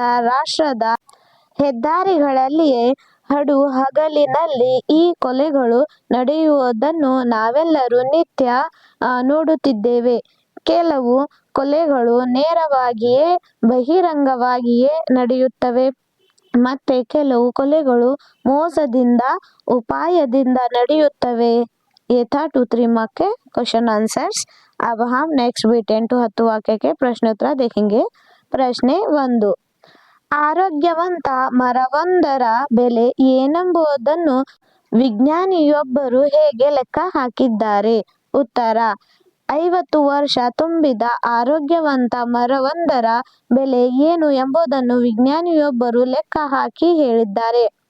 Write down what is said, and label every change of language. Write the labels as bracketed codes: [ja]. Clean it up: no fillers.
[kn] ರಾಷ್ಟ್ರದ ಹೆದ್ದಾರಿಗಳಲ್ಲಿಯೇ ಹಗಲಿನಲ್ಲಿ ಈ ಕೊಲೆಗಳು ನಡೆಯುವುದನ್ನು ನಾವೆಲ್ಲರೂ ನಿತ್ಯ ನೋಡುತ್ತಿದ್ದೇವೆ. ಕೆಲವು ಕೊಲೆಗಳು ನೇರವಾಗಿಯೇ ಬಹಿರಂಗವಾಗಿಯೇ ನಡೆಯುತ್ತವೆ. ಮತ್ತೆ ಕೆಲವು ಕೊಲೆಗಳು ಮೋಸದಿಂದ उपायದಿಂದ ನಡೆಯುತ್ತವೆ. [hi] ये था 2-3 मार्क के क्वेश्चन आंसर्स. अब हम नेक्स्ट भी 10 to 10 वाक्य के प्रश्नोत्तर देखेंगे. [kn] ಪ್ರಶ್ನೆ 1. ಆರೋಗ್ಯವಂತ ಮರವೊಂದರ ಬೆಲೆ ಏನೆಂಬುದನ್ನು ವಿಜ್ಞಾನಿಯೊಬ್ಬರು ಹೇಗೆ ಲೆಕ್ಕ ಹಾಕಿದ್ದಾರೆ? ಉತ್ತರ: 50 ವರ್ಷ ತುಂಬಿದ ಆರೋಗ್ಯವಂತ ಮರವೊಂದರ ಬೆಲೆ ಏನು ಎಂಬುದನ್ನು ವಿಜ್ಞಾನಿಯೊಬ್ಬರು ಲೆಕ್ಕ ಹಾಕಿ ಹೇಳಿದ್ದಾರೆ.